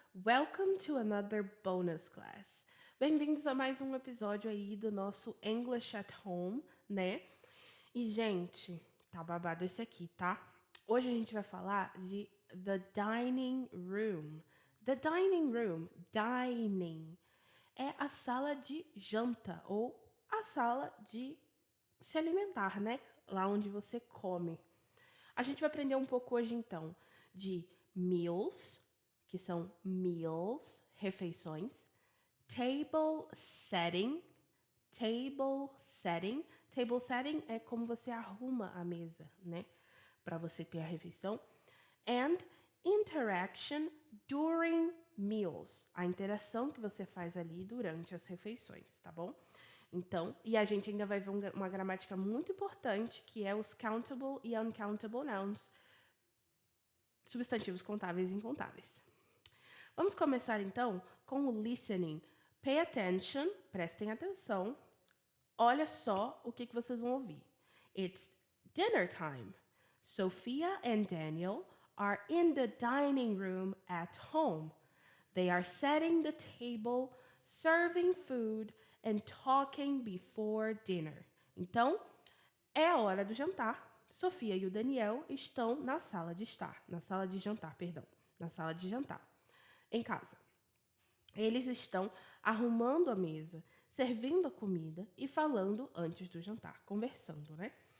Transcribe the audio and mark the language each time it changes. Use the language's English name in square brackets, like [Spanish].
[English] Welcome to another bonus class. [Portuguese] Bem-vindos a mais um episódio aí do nosso English at Home, né? E, gente, tá babado esse aqui, tá? Hoje a gente vai falar de the dining room. The dining room, dining, é a sala de janta ou a sala de se alimentar, né? Lá onde você come. A gente vai aprender um pouco hoje, então, de meals, que são meals, refeições, table setting, table setting. Table setting é como você arruma a mesa, né? Para você ter a refeição. [English] And interaction during meals. [Portuguese] A interação que você faz ali durante as refeições, tá bom? Então, e a gente ainda vai ver uma gramática muito importante, que é os countable e uncountable nouns, substantivos contáveis e incontáveis. Vamos começar então com o listening. [English] Pay attention, [Portuguese] prestem atenção. Olha só o que vocês vão ouvir. [English] It's dinner time. Sophia and Daniel are in the dining room at home. They are setting the table, serving food, and talking before dinner. [Portuguese] Então, é a hora do jantar. Sofia e o Daniel estão na sala de estar, na sala de jantar, perdão, na sala de jantar, em casa. Eles estão arrumando a mesa, servindo a comida e falando antes do jantar, conversando, né?